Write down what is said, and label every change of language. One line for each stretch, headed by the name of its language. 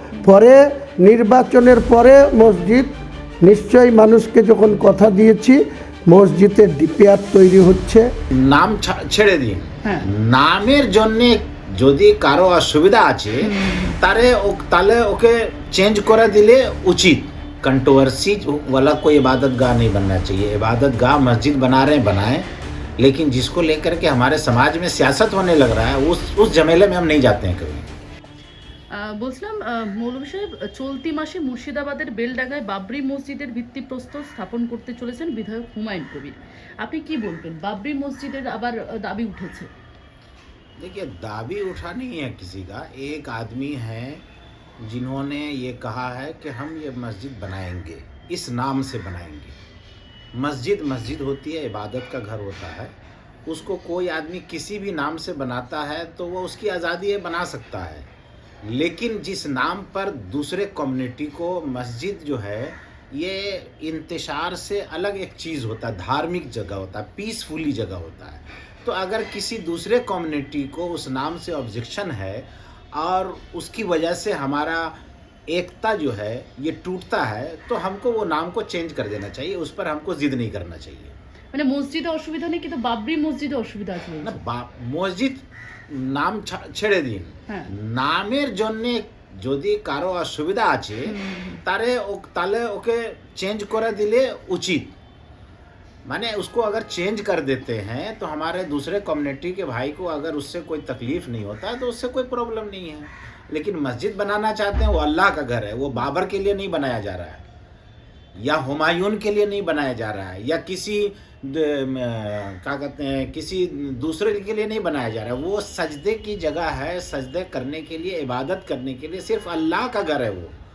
Bangla: পরে নির্বাচনের পরে মসজিদ নিশ্চয়ই মানুষকে যখন কথা দিয়েছি, মসজিদের ডিপিআর তৈরি হচ্ছে। নাম ছেড়ে দিন, নামের জন্য যদি কারো অসুবিধা আছে তাহলে ওকে চেঞ্জ করে দিলে উচিত।
Hindi: कंट्रोवर्सी वाला कोई इबादत गाह नहीं बनना चाहिए। इबादत गाह मस्जिद बना रहे हैं बनाएं, लेकिन जिसको लेकर के हमारे समाज में सियासत होने लग रहा है उस झमेले में हम नहीं जाते हैं कभी।
Bangla: বলছিলাম মৌলভী সাহেব, চলতি মাসে মুর্শিদাবাদের বেলডাঙ্গায় বাবরি মসজিদের ভিত্তিপ্রস্তর স্থাপন করতে চলেছেন বিধায়ক হুমায়ুন কবির। আপনি কি বলবেন? বাবরি মসজিদের আবার দাবি উঠেছে।
Hindi: देखिए, दाबी उठा नहीं है किसी का। एक आदमी है जिन्होंने ये कहा है कि हम ये मस्जिद बनाएंगे, इस नाम से बनाएंगे। मस्जिद मस्जिद होती है, इबादत का घर होता है। उसको कोई आदमी किसी भी नाम से बनाता है तो वो उसकी आज़ादी है, बना सकता है। लेकिन जिस नाम पर दूसरे कम्युनिटी को मस्जिद जो है ये इंतशार से अलग एक चीज़ होता है, धार्मिक जगह होता है, पीसफुली जगह होता है। तो अगर किसी दूसरे कम्युनिटी को उस नाम से ऑब्जेक्शन है और उसकी वजह से हमारा एकता जो है ये टूटता है, तो हमको वो नाम को चेंज कर देना चाहिए। उस पर हमको जिद नहीं करना चाहिए।
Bangla: মানে মসজিদে অসুবিধা নেই, কিন্তু বাবরি মসজিদে অসুবিধা আছে না, মসজিদ নাম ছেড়ে দিন, নামের জন্য যদি কারো অসুবিধা আছে তাহলে ওকে চেঞ্জ করে দিলে উচিত।
Hindi: माने उसको अगर चेंज कर देते हैं तो हमारे दूसरे कम्युनिटी के भाई को अगर उससे कोई तकलीफ़ नहीं होता तो उससे कोई प्रॉब्लम नहीं है। लेकिन मस्जिद बनाना चाहते हैं, वो अल्लाह का घर है, वो बाबर के लिए नहीं बनाया जा रहा है या हुमायूं के लिए नहीं बनाया जा रहा है या किसी क्या कहते हैं किसी दूसरे के लिए नहीं बनाया जा रहा है। वो सजदे की जगह है, सजदे करने के लिए, इबादत करने के लिए सिर्फ अल्लाह का घर है वो।